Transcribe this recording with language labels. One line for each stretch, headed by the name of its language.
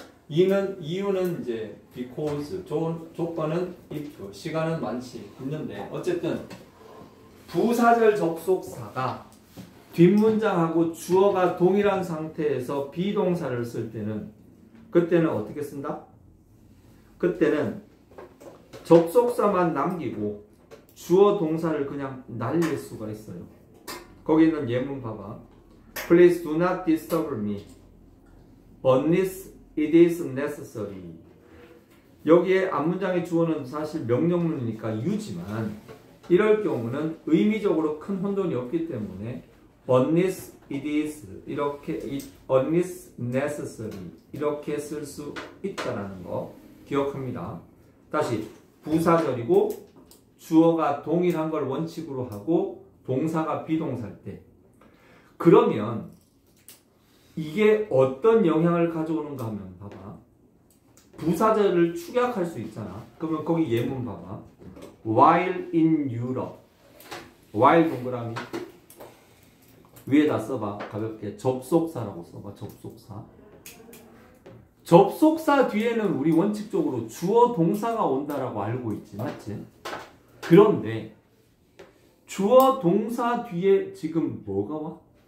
Korean: 이유는 이제 because 조건은 if 시간은 많지 있는데 어쨌든 부사절 접속사가 뒷문장하고 주어가 동일한 상태에서 비동사를 쓸 때는 그때는 어떻게 쓴다? 그때는 접속사만 남기고 주어 동사를 그냥 날릴 수가 있어요. 거기 있는 예문 봐봐.
English: Please do not disturb me unless it is necessary.
Korean: 여기에 앞문장의 주어는 사실 명령문이니까 유지만 이럴 경우는 의미적으로 큰 혼돈이 없기 때문에 unless it is 이렇게 unless necessary 이렇게 쓸 수 있다라는 거 기억합니다. 다시 부사절이고 주어가 동일한 걸 원칙으로 하고 동사가 비동사일 때 그러면 이게 어떤 영향을 가져오는가 하면 봐봐. 부사절을 축약할 수 있잖아. 그러면 거기 예문 봐봐.
English: While in Europe while
Korean: 동그라미 위에다 써봐. 가볍게 접속사라고 써봐. 접속사 뒤에는 우리 원칙적으로 주어 동사가 온다라고 알고 있지. 맞지? 그런데 주어 동사 뒤에 지금 뭐가 와?